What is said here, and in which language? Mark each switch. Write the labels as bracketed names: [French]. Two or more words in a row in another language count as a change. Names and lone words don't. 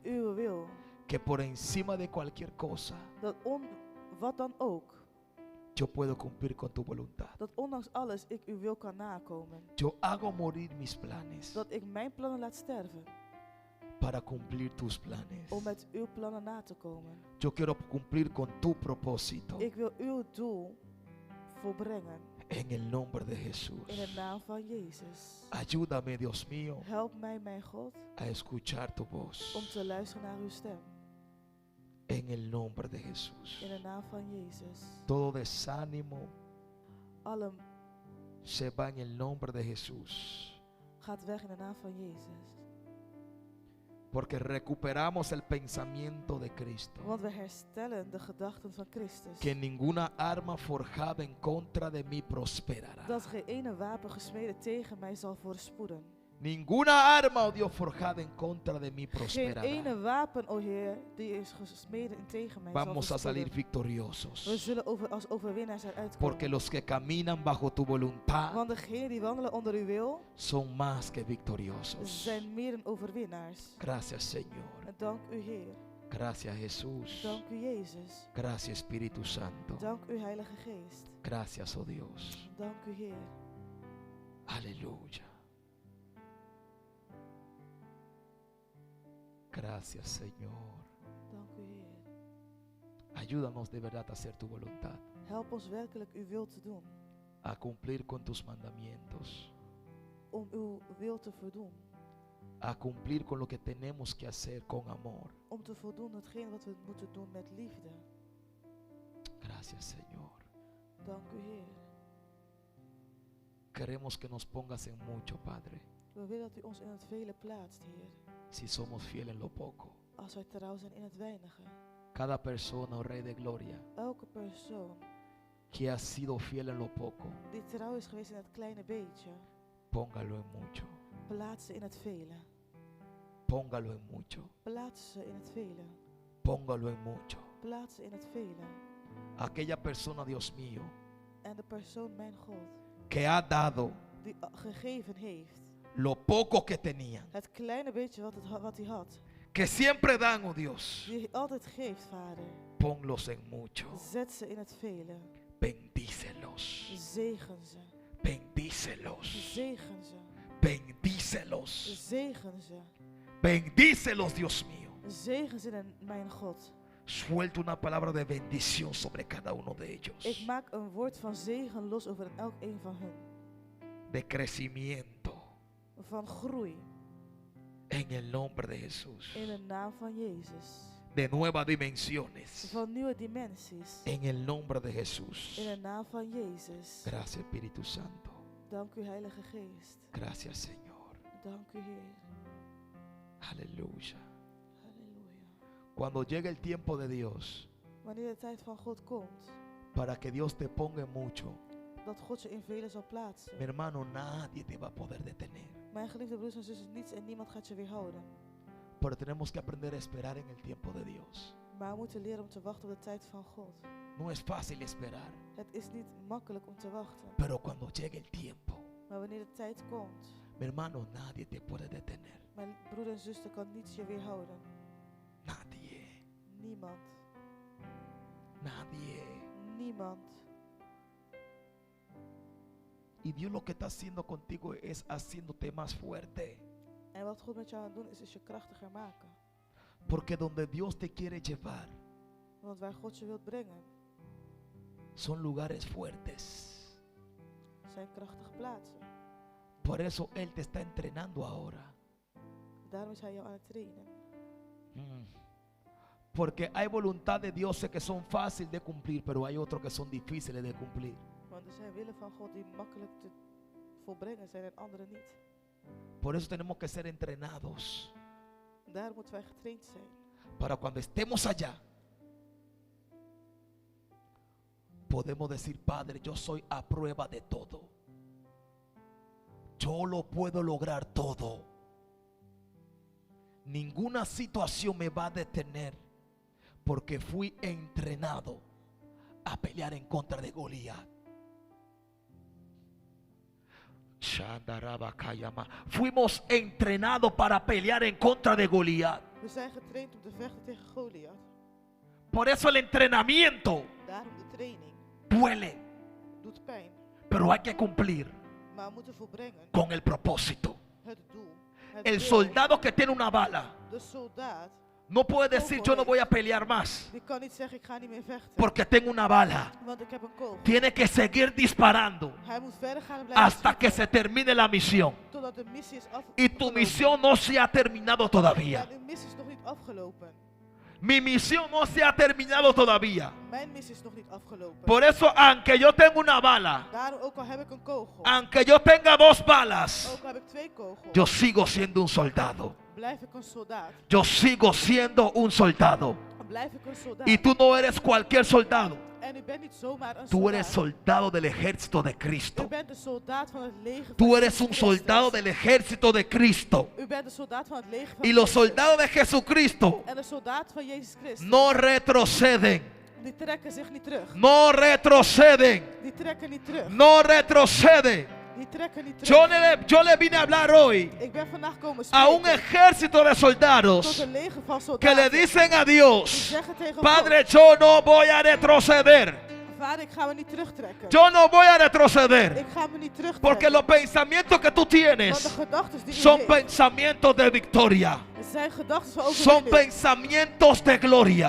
[Dutch] uw wil. [Spanish] Que por encima de cualquier cosa [Dutch] Dat wat dan ook, [Spanish] yo puedo cumplir con tu voluntad. [Dutch] dat ondanks alles ik uw wil kan nakomen. [Spanish] Yo hago morir mis planes [Dutch] Dat ik mijn plannen laat sterven [Spanish] para cumplir tus planes. [Dutch] om met uw plannen na te komen. [Spanish] Yo quiero cumplir con tu propósito [Dutch] Ik wil uw doel volbrengen [Spanish] en el nombre de [Dutch] in de [Spanish] Jesús. [Dutch] naam van Jezus. [Spanish] Ayúdame, Dios mío, [Dutch] Help mij, mijn God, [Spanish] a escuchar tu [Dutch] om [Spanish] voz [Dutch] te luisteren naar uw stem. [Spanish] en el nombre de Jesús. [Dutch] In de naam van Jezus. [Spanish] Todo desánimo [Dutch] Alle [Spanish] se va en el nombre de Jesús, [Dutch] gaat weg in de naam van Jezus. [Spanish] porque recuperamos el pensamiento de Cristo. [Dutch] Want we herstellen de gedachten van Christus. [Spanish] Que ninguna arma forjada en contra de mí prosperará. [Dutch] Dat geen ene wapen gesmeden tegen mij zal voorspoeden. [Spanish] Ninguna arma, oh Dios, forjada en contra de mí [Dutch] Geen [Spanish] prosperará. [Dutch] ene wapen, o Heer, die is gesmeden tegen mij [Spanish] Vamos [Dutch] zal [Spanish] a salir [Dutch] voorspoeden. We [Spanish] victoriosos. [Dutch] zullen als overwinnaars eruit [Spanish] Porque [Dutch] komen. [Spanish] los que caminan bajo tu voluntad [Dutch] Want degenen die wandelen onder uw wil, [Spanish] son más que victoriosos. [Dutch] zijn meer dan overwinnaars. [Spanish] Gracias, Señor. [Dutch] En dank u, Heer. [Spanish] Gracias, Jesús. [Dutch] Dank u, Jezus. [Spanish] Gracias, Espíritu Santo. [Dutch] Dank u, Heilige Geest. [Spanish] Gracias, oh Dios. [Dutch] Dank u, Heer. [Spanish] Aleluya. Gracias, Señor. [Dutch] Dank u, Heer. [Spanish] Ayúdanos de verdad a hacer tu voluntad, [Dutch] Help ons werkelijk uw wil te doen. [Spanish] a cumplir con tus mandamientos, [Dutch] Om uw wil te voldoen. [Spanish] a cumplir con lo que tenemos que hacer con amor. [Dutch] Om te voldoen hetgeen wat we moeten doen met liefde. [Spanish] Gracias, Señor. [Dutch] Dank u, Heer. [Spanish] Queremos que nos pongas en mucho, Padre, [Dutch] We willen dat u ons in het vele plaatst, Heer. [Spanish] si somos fieles en lo poco. [Dutch] Als wij trouw zijn in het weinige. [Spanish] Cada persona, oh Rey de Gloria, [Dutch] Elke persoon [Spanish] que ha sido fiel en lo poco, [Dutch] die trouw is geweest in het kleine beetje, [Spanish] póngalo en mucho. [Dutch] plaats ze in het vele. [Spanish] Póngalo en mucho. [Dutch] Plaats ze in het vele. [Spanish] Póngalo en mucho. [Dutch] Plaats ze in het vele. [Spanish] Aquella persona, Dios mío, [Dutch] En de persoon, mijn God, [Spanish] que ha dado [Dutch] die gegeven heeft. [Spanish] lo poco que tenían, [Dutch] Het kleine beetje wat hij had. [Spanish] que siempre dan, oh Dios, [Dutch] Die altijd geeft, Vader. [Spanish] ponlos en mucho. [Dutch] Zet ze in het vele. [Spanish] Bendícelos. [Dutch] Zegen ze. [Spanish] Bendícelos. [Dutch] Zegen ze. [Spanish] Bendícelos. [Dutch] Zegen ze. [Spanish] Bendícelos, Dios mío. [Dutch] Zegen ze, mijn God. [Spanish] Suelta una palabra de bendición sobre cada uno de ellos. [Dutch] Ik maak een woord van zegen los over elk een van hun. [Spanish] De crecimiento. [Dutch] Van groei. [Spanish] En el nombre de Jesús. [Dutch] In de naam van Jezus. [Spanish] De nuevas dimensiones. [Dutch] Van nieuwe dimensies. [Spanish] En el nombre de Jesús. [Dutch] In de naam van Jezus. [Spanish] Gracias, Espíritu Santo. [Dutch] Dank u, Heilige Geest. [Spanish] Gracias, Señor. [Dutch] Dank u, Heer. [Spanish] Aleluya. [Dutch] Halleluja. [Spanish] Cuando llegue el tiempo de Dios, [Dutch] Wanneer de tijd van God komt, [Spanish] para que Dios te ponga en mucho, [Dutch] dat God je in velen zal plaatsen. [Spanish] mi hermano, nadie te va a poder detener. [Dutch] Mijn geliefde broers en zussen, niets en niemand gaat je weerhouden. [Spanish] Pero tenemos que aprender a esperar en el tiempo de Dios. [Dutch] Maar we moeten leren om te wachten op de tijd van God. [Spanish] No es fácil esperar, [Dutch] Het is niet makkelijk om te wachten. [Spanish] pero cuando llegue el tiempo, [Dutch] Maar wanneer de tijd komt, [Spanish] mi hermano, nadie te puede detener. [Dutch] mijn broeder en zuster kan niets je weerhouden. [Spanish] Nadie. [Dutch] Niemand. [Spanish] Nadie. [Dutch] Niemand. [Spanish] Y Dios lo que está haciendo contigo es haciéndote más fuerte. [Dutch] En wat God met jou aan het doen is je krachtiger maken. [Spanish] Porque donde Dios te quiere llevar [Dutch] Want waar God je wilt brengen, [Spanish] son lugares fuertes. [Dutch] zijn krachtige plaatsen. [Spanish] Por eso Él te está entrenando ahora. [Dutch] Daarom is Hij jou aan het trainen. [Spanish] Porque hay voluntad de Dios que son fáciles de cumplir, pero hay otros que son difíciles de cumplir. [Dutch] Want er zijn willen van God die makkelijk te volbrengen zijn en andere niet. [Spanish] Por eso tenemos que ser entrenados [Dutch] Daarom moeten wij getraind zijn. [Spanish] para cuando estemos allá podemos decir: Padre, yo soy a prueba de todo. Yo lo puedo lograr todo. Ninguna situación me va a detener, porque fui entrenado a pelear en contra de Goliat. Fuimos entrenados para pelear en contra de Goliat. [Dutch] We zijn getraind om te vechten tegen Goliath. [Spanish] Por eso el entrenamiento [Dutch] Daarom de training [Spanish] duele, [Dutch] doet pijn. [Spanish] pero hay que cumplir [Dutch] Maar we moeten volbrengen [Spanish] con el propósito. [Dutch] het doel. Het [Spanish] El [Dutch] doel. [Spanish] soldado que tiene una bala [Dutch] De soldaat [Spanish] no puede decir: yo no voy a pelear más [Dutch] die kan niet zeggen ik ga niet meer vechten. [Spanish] porque tengo una bala. [Dutch] Want ik heb een kogel. [Spanish] Tiene que seguir disparando [Dutch] Hij moet verder gaan en blijven [Spanish] hasta que [Dutch] schieten [Spanish] se termine la misión. [Dutch] totdat de missie is [Spanish] Y tu [Dutch] afgelopen. [Spanish] misión no se ha terminado todavía. [Dutch] Ja, uw missie is nog niet afgelopen. [Spanish] Mi misión no se ha terminado todavía. [Dutch] Mijn missie is nog niet afgelopen. [Spanish] Por eso, aunque yo tenga una bala, [Dutch] Daarom, ook al heb ik een kogel, [Spanish] aunque yo tenga 2 balas, [Dutch] ook al heb ik 2 kogels, [Spanish] yo sigo siendo un soldado. [Dutch] blijf ik een soldaat. [Spanish] Yo sigo siendo un soldado. [Dutch] Blijf ik een soldaat. [Spanish] Y tú no eres cualquier soldado. [Dutch] En u bent niet zomaar een [Spanish] Tú eres [Dutch] soldaat. [Spanish] soldado del ejército de [Dutch] U [Spanish] Cristo. [Dutch] bent de soldaat van het leger van [Spanish] Tú eres un [Dutch] Christus. [Spanish] soldado del ejército de Cristo. [Dutch] U bent de soldaat van het leger van [Spanish] Y los [Dutch] Christus. [Spanish] soldados de Jesucristo [Dutch] En de soldaat van Jezus Christus. [Spanish] no retroceden. [Dutch] Die trekken zich niet terug. [Spanish] No retroceden. [Dutch] Die trekken niet terug. [Spanish] No retroceden. [Dutch] Die trekken niet terug. [Spanish] Yo le vine a hablar hoy [Dutch] Ik ben vandaag komen [Spanish] a un [Dutch] spreken [Spanish] ejército de [Dutch] tot [Spanish] soldados [Dutch] een leger van [Spanish] que le [Dutch] soldaten. [Spanish] dicen a [Dutch] Die [Spanish] Dios: [Dutch] zeggen tegen [Spanish] Padre, yo no voy a retroceder. [Dutch] God, Vader, ik ga me niet terugtrekken. [Spanish] Yo no voy a retroceder. [Dutch] Ik ga me niet terugtrekken. [Spanish] Porque los pensamientos que tú [Dutch] Want de [Spanish] tienes [Dutch] gedachten die u [Spanish] son [Dutch] heeft, [Spanish] pensamientos de victoria. [Dutch] zijn gedachten van [Spanish] Son [Dutch] overwinning. [Spanish] pensamientos de gloria.